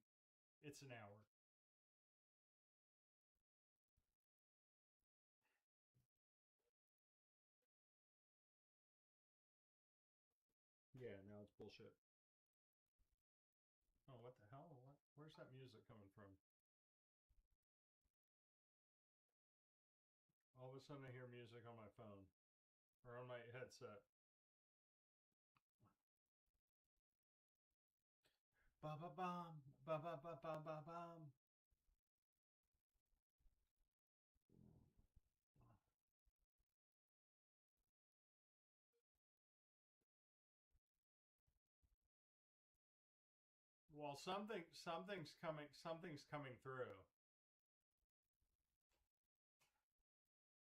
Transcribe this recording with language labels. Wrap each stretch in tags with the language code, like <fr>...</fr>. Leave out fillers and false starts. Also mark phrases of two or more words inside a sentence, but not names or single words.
<en>It's an hour. Yeah, now it's bullshit. Oh, what the hell? Where's that music coming from? All of a sudden, I hear music on my phone or on my headset. Ba ba bum, ba ba ba ba ba bum. Well, something's coming through.</en>